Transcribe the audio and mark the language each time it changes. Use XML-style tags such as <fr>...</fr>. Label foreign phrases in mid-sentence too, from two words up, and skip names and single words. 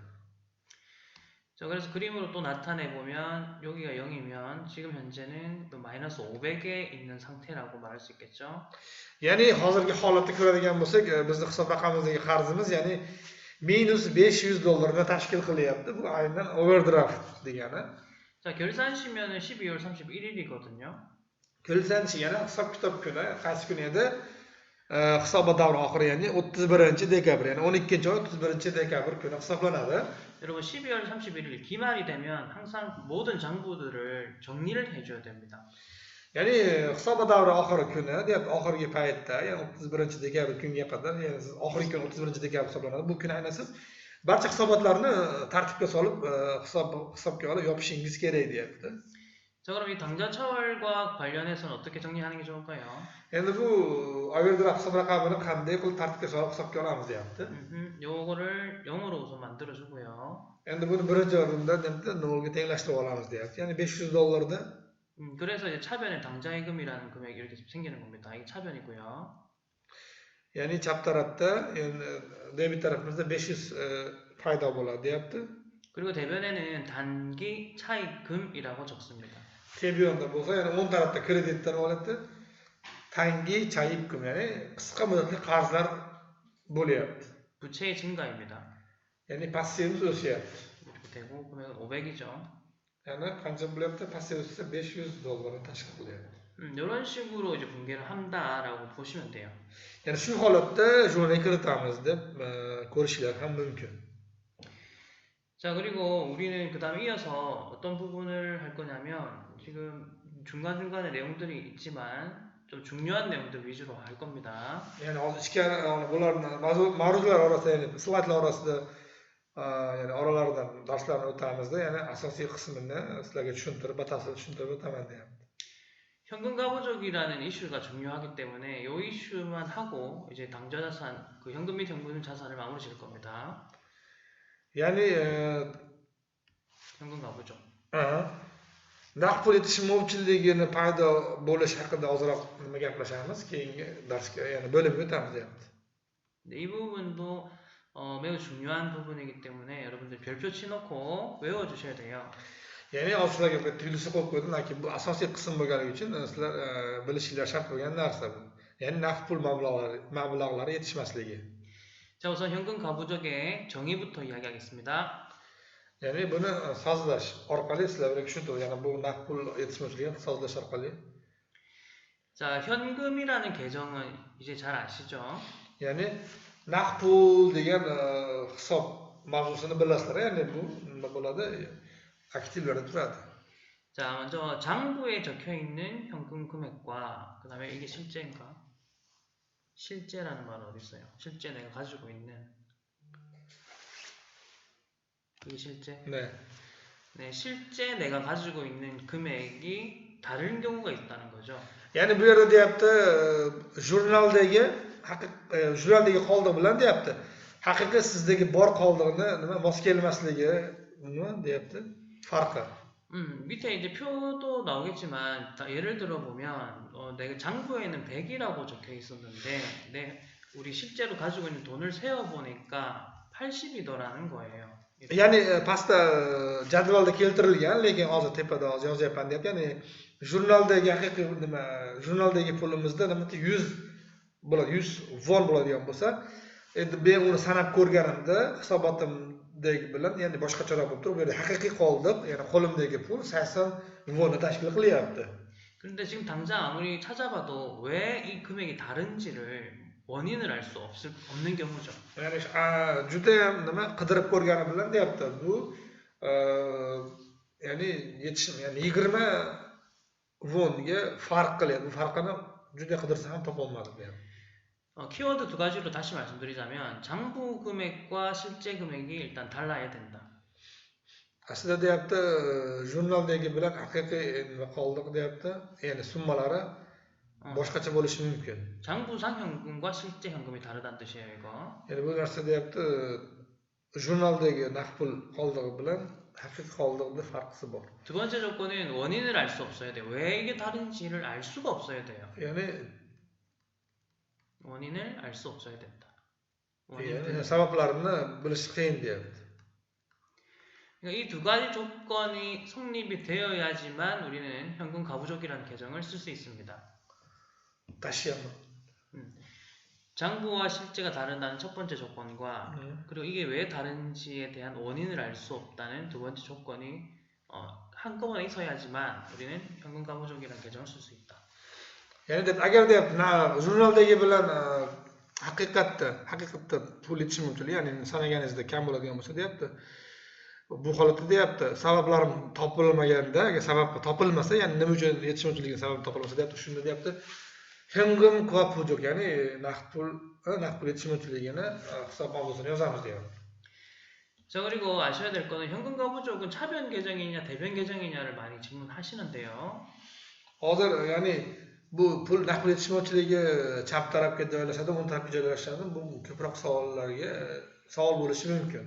<ko>자, 그래서 그림으로 또 나타내 보면 여기가 0이면 지금 현재는 마이너스 500에 있는 상태라고 말할 수 있겠죠.</ko> <uz>Ya'ni hozirgi holatda ko'radigan bo'lsak, bizning hisob raqamimizdagi qarzimiz, ya'ni minus $500 tashkil qilyapti. Bu aynan overdraft degani.</uz> <ko>자, 결산시면은 12월 31일이거든요.</ko> <uz>Kelsanchi yana hisob kitob kuni qaysi kun edi? Hisobot davri oxiri, ya'ni 31-dekabr, ya'ni 12-oy 31-dekabr kuni hisoblanadi.</uz> <ko>여러분 12월 31일 기말이 되면 항상 모든 장부들을 정리를 해줘야 됩니다.</ko> <uz>Ya'ni hisobot davri oxiri kuni, deb oxirgi paytda, ya'ni 31-dekabr kunga qadar, ya'ni oxirgi kun 31-dekabr hisoblanadi. Bu kun aynan siz barcha hisobotlarni tartibga solib, hisobga olib yopishingiz kerak deyapti.</uz> <ko>자, 그럼 이 당좌 차월과 관련해서는 어떻게 정리하는 게 좋을까요?</ko> <uz>Endi bu overdraft hisob raqamini qanday qilib tartibga solib hisobga olamiz deyapti.</uz> <ko>요거를 0으로 우선 만들어 주고요.</ko> <uz>Endi buni birinchi o'rinda nolga tenglashtirib olamiz deyapti. Ya'ni $500da.</uz> <ko>그래서 이제 차변에 당좌예금이라는 금액이 이렇게 생기는 겁니다. 이게 차변이고요.</ko> <uz>Ya'ni chap tarafda, endi debit tarafimizda 500 paydo bo'ladi deyapti.</uz> <ko>그리고 대변에는 단기 차입금이라고 적습니다.</ko> <uz>Tebiyonda bo'lsa, ya'ni 10 tarafda kreditdan oladi.</uz> <ko>단기 차입금,</ko> <uz>ya'ni qisqa muddatli qarzlar bo'lyapti.</uz> <ko>부채의 증가입니다.</ko> <uz>Ya'ni passivimiz o'syapti.</uz> <ko>이렇게 되고 금액은 500이죠.</ko> <uz>Ya'ni qancha bo'lyapti? Passiv o'ssa $500 tashkil qilyapti.</uz> <ko>이런 식으로 이제 분개를 한다라고 보시면 돼요.</ko> <uz>Ya'ni shu holatda jurnalga kiritamiz deb ko'rishlar ham mumkin.</uz> <ko>자, 그리고 우리는 그 다음에 이어서 어떤 부분을 할 거냐면 지금 중간중간에 내용들이 있지만 좀 중요한 내용들 위주로 할 겁니다.</ko> <uz>Ya'ni hozir ichkari bularni mavzular orasida, ya'ni slaydlar orasida, ya'ni oralaridan darslarni o'tamizda, ya'ni asosiy qismini sizlarga tushuntirib, batafsil tushuntirib o'taman deyapti.</uz> <ko>현금 가부족이라는 이슈가 중요하기 때문에 이 이슈만 하고 이제 당좌 자산, 그 현금 및 현금 자산을 마무리 지을 겁니다.</ko> <uz>Ya'ni</uz> <ko>현금 가부족.</ko> <uz>naqd pul yetishmovchiligini paydo bo'lishi haqida ozroq nima gaplashamiz, keyingi darsga, ya'ni bo'lib o'tamiz deyapti.</uz> <ko>이 부분도 매우 중요한 부분이기 때문에 여러분들 별표 치놓고 외워주셔야 돼요.</ko> <uz>Ya'ni sizlarga bir tuyulsa qo'yib qo'ydim, lekin bu asosiy qism bo'lganligi uchun sizlar bilishinglar shart bo'lgan narsa bu. Ya'ni naqd pul mablag'lari yetishmasligi.</uz> <ko>자, 우선 현금 가부족의 정의부터 이야기하겠습니다.</ko> <uz>Ya'ni buni sozlash orqali sizlarga tushuntirib, ya'ni bu naqd pul yetishmovchiligini sozlash orqali.</uz> <ko>자, 현금이라는 계정은 이제 잘 아시죠?</ko> <uz>Ya'ni naqd pul degan hisob mavzusini bilasizlar. Ya'ni bu nima bo'ladi? Aktivlarda turadi.</uz> <ko>자, 먼저 장부에 적혀 있는 현금 금액과 그 다음에 이게 실제인가? 실제라는 말은 어디 있어요? 실제 내가 가지고 있는 이게 실제? 네. 네, 실제 내가 가지고 있는 금액이 다른 경우가 있다는 거죠.</ko> <uz>Ya'ni bu yerda deyapti, jurnaldagi jurnaldagi qoldiq bilan deyapti. Haqiqiy sizdagi bor qoldig'ini nima mos kelmasligi nima deyapti? Farqi.</uz> <ko>밑에 이제 표도 나오겠지만 예를 들어 보면 내가 장부에는 100이라고 적혀 있었는데 우리 실제로 가지고 있는 돈을 세어 보니까 80이더라는 거예요.</ko> <uz>Ya'ni pastda jadvalda keltirilgan, lekin hozir tepada hozir yozyapman deyapti. Ya'ni jurnaldagi haqiqiy nima jurnaldagi pulimizda nima 100 bo'ladi, 100 von bo'ladigan bo'lsa, endi men uni sanab ko'rganimda hisobotimdagi bilan, ya'ni boshqacharoq bo'lib turib, bu yerda haqiqiy qoldiq, ya'ni qo'limdagi pul 80 vonni tashkil qilyapti.</uz> <ko>그런데 지금 당장 아무리 찾아봐도 왜 이 금액이 다른지를 원인을 알 수 없는 경우죠.</ko> <uz>Ya'ni judayam nima qidirib ko'rganim bilan deyapti. Bu ya'ni ya'ni 20 vonga farq qilyapti. Bu farqini juda qidirsa ham topolmadim deyapti.</uz> <ko>키워드 두 가지로 다시 말씀드리자면 장부 금액과 실제 금액이 일단 달라야 된다.</ko> <uz>Aslida deyapti, jurnaldagi bilan haqiqiy nima qoldiq deyapti. Ya'ni summalari boshqacha bo'lishi mumkin.</uz> <ko>장부상 현금과 실제 현금이 다르다는 뜻이에요, 이거.</ko> <uz>Ya'ni bu narsa deyapti, jurnaldagi naqd pul qoldig'i bilan haqiqiy qoldiqning farqi bor.</uz> <ko>두 번째 조건은 원인을 알 수 없어야 돼요. 왜 이게 다른지를 알 수가 없어야 돼요.</ko> <uz>Ya'ni</uz> <ko>원인을 알 수 없어야 된다.</ko> <uz>sabablarini bilish qiyin deyapti.</uz> <ko>그러니까 이 두 가지 조건이 성립이 되어야지만 우리는 현금 가부족이라는 계정을 쓸 수 있습니다. 다시 한번. 장부와 실제가 다르다는 첫 번째 조건과 그리고 이게 왜 다른지에 대한 원인을 알 수 없다는 두 번째 조건이 한꺼번에 있어야지만 우리는 현금 가부족이라는 계정을 쓸 수 있다.</ko> <uz>Ya'ni deb agar deyapti, jurnaldagi bilan haqiqatda pul yetishi mumkin, ya'ni sanaganingizda kam bo'ladigan bo'lsa deyapti. Bu holatda deyapti, sabablarim topilmaganda, agar sabab topilmasa, ya'ni nima uchun yetishi mumkinligi sababi topilmasa deyapti, shunda deyapti,</uz> <ko>현금 부족,</ko> <uz>ya'ni naqd pul yetishi mumkinligini hisob mavzusini yozamiz deyapti.</uz> <ko>자, 그리고 아셔야 될 거는 현금 가부족은 차변 계정이냐 대변 계정이냐를 많이 질문하시는데요.</ko> <uz>Hozir ya'ni bu pul naqd yetishi mumkinligi chap tarafga joylashadi, o'ng tarafga joylashadi. Bu ko'proq savol bo'lishi mumkin.</uz>